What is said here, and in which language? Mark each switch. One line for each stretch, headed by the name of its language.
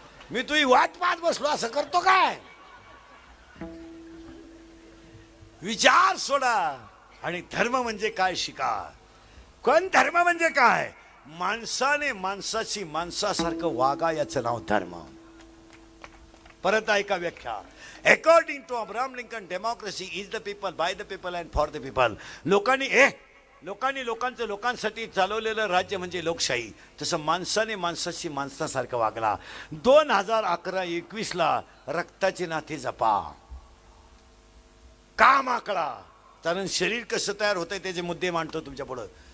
Marathi: मी तुझी वाट पाहत बसलो. असं करतो काय. विचार सोडा आणि धर्म म्हणजे काय शिका. कोण धर्म म्हणजे काय. माणसाने माणसाची माणसासारखं वागा, याचं नाव धर्म. परत ऐका व्याख्या.
English: According to Abraham Lincoln, democracy is the people, by the people and for the people.
Marathi: लोकांनी लोकांचं लोकांसाठी चालवलेलं राज्य म्हणजे लोकशाही. तसं माणसाने माणसाशी माणसासारखं वागला. 2011-21 रक्ताची नाती जपा. काम आकडा, कारण शरीर कसं तयार होतंय त्याचे मुद्दे मांडतो तुमच्या पुढं.